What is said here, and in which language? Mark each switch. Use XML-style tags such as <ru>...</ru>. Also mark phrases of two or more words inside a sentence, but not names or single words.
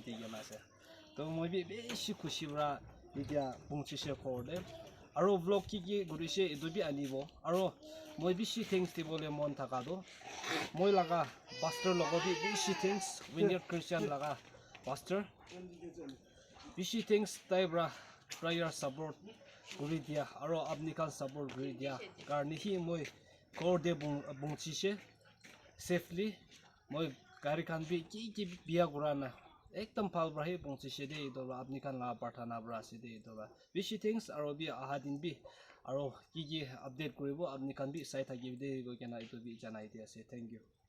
<nag>de gena ase to moi bi beshi khushi bra idia bungchi she khorde aro vlog ki gurise edu bi anibo aro moi bishi thanks dibole mon thaka do moi laga pastor logo bi bishi thanks Vineyard Christian laga pastor bishi thanks tai bra</nag> <en>prayer support</en> <nag>guri dia aro apni kan support guri dia karni hi moi kor de bungchi she safely moi gari kan bi ki biya gurana ekdam phal bra hi bungchi she de idora apni kan la parthana bra ase de idora bishi thanks aro bi ahadin bi aro ki update kuribo apni kan bi sai thaki de go kena itu bi janai dia ase</nag> <en>thank you</en>